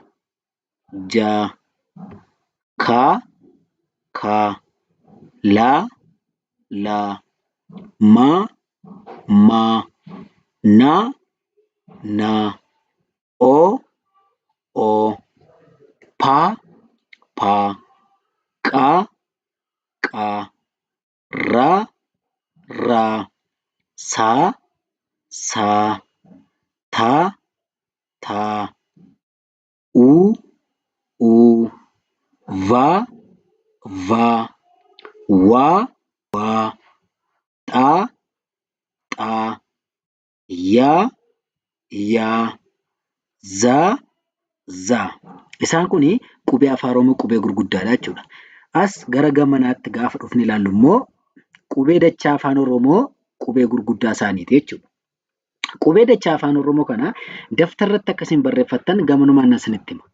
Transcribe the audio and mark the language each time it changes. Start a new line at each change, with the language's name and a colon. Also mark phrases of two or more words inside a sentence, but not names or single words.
Oromo: ka, la, ma, na, o, pa, qa, ra, sa, ta, u, va, wa, ta, ya, za. Isaan kuni qubee afaan Oromoo qubee gurguddaadha jechuudha. As gara gamanaatti gaafa dhufne ilaallu immoo qubee dachaa afaan Oromoo qubee gurguddaa isaaniiti jechuudha. Qubee dachaa afaan Oromoo kana daftarratti akka isin barreeffattan gamanumaan isinitti hima.